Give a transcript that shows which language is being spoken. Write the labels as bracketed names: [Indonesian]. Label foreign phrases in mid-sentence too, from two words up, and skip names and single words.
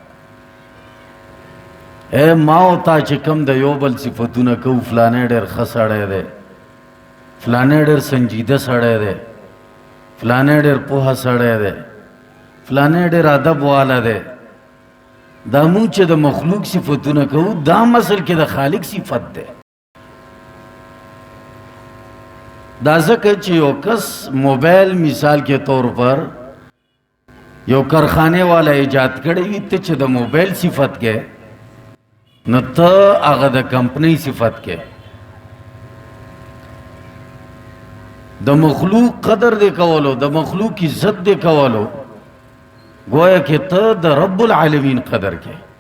[Pashto] اے ما او تا چې کوم د یو بل صفتونه کوو، فلانی ډېر ښه سړی دی، فلانی ډېر سنجیده سړی دی، فلانی ډېر پوهه سړی دی، فلانی ډېر ادب والا دی. دا مونږ چې د مخلوق صفتونه کوو دا اصل کې د خالق صفت دی. دا ځکه چې یو کس موبایل [Urdu] مثال کے طور پر [Pashto] یو کارخانے والا ایجاد کړی وي، ته چې د موبایل صفت کې نو ته هغه د کمپنۍ صفت کې. د مخلوق قدر دې کولو، د مخلوق عزت دې کولو، [Urdu] گویا کہ [Pashto] ته د رب العالمین قدر کې.